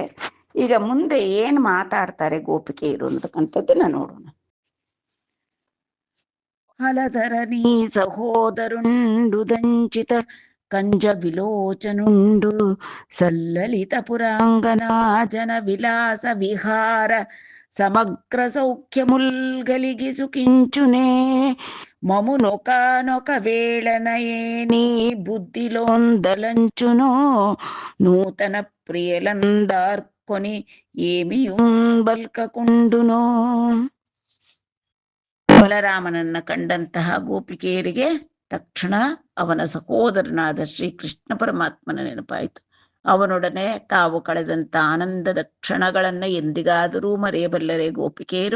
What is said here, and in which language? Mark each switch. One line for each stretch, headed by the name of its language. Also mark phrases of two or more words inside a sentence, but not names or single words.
Kannada: ಈಗ ಮುಂದೆ ಏನು ಮಾತಾಡ್ತಾರೆ ಗೋಪಿಕೆಯರು ಅಂತಕ್ಕಂಥದ್ದನ್ನ ನೋಡೋಣ.
Telugu: హలధరణి సహోదరుండు దంచిత కంజ విలోచనుండు సల్లలిత పురాంగనా జన విలాస విహార సమగ్ర సౌఖ్యముల్గలిగి సుఖించునే మము నొకానొక వేళనయేని బుద్ధిలోందలంచునో నూతన ప్రియలందార్కొని ఏమియుం ಬಲ್ಕకుంಡುನೋ.
Kannada: ಬಲರಾಮನನ್ನ ಕಂಡಂತಹ ಗೋಪಿಕೆಯರಿಗೆ ತಕ್ಷಣ ಅವನ ಸಹೋದರನಾದ ಶ್ರೀಕೃಷ್ಣ ಪರಮಾತ್ಮನ ನೆನಪಾಯಿತು. ಅವನೊಡನೆ ತಾವು ಕಳೆದಂತ ಆನಂದದ ಕ್ಷಣಗಳನ್ನ ಎಂದಿಗಾದರೂ ಮರೆಯಬಲ್ಲರೆ ಗೋಪಿಕೆಯರು?